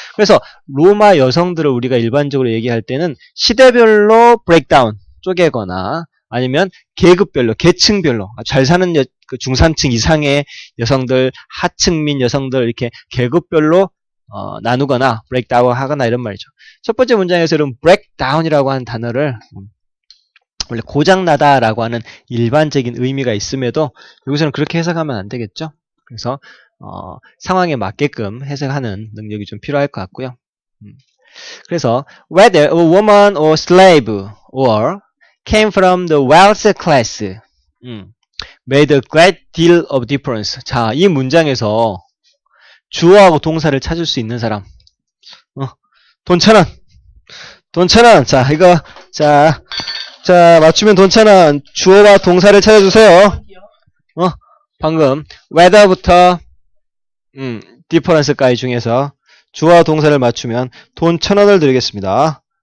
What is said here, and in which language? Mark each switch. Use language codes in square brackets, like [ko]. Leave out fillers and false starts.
[ko] 그래서 로마 여성들을 우리가 일반적으로 얘기할 때는 시대별로 브레이크다운, 쪼개거나 아니면 계급별로, 계층별로 잘 사는 그 중산층 이상의 여성들, 하층민 여성들 이렇게 계급별로 나누거나 브레이크다운 하거나 이런 말이죠. 첫 번째 문장에서 이런 브레이크다운이라고 하는 단어를 원래 고장나다라고 하는 일반적인 의미가 있음에도 여기서는 그렇게 해석하면 안 되겠죠. 그래서 상황에 맞게끔 해석하는 능력이 좀 필요할 것 같고요. 그래서 [en] whether a woman or slave or came from the wealthy class made a great deal of difference. [ko] 자, 이 문장에서 주어하고 동사를 찾을 수 있는 사람. 돈 1,000원. 돈 1,000원. 자, 이거 자, 맞추면 돈 1,000원. 주어와 동사를 찾아주세요. 방금 whether부터 difference까지 중에서 주어와 동사를 맞추면 돈 1,000원을 드리겠습니다.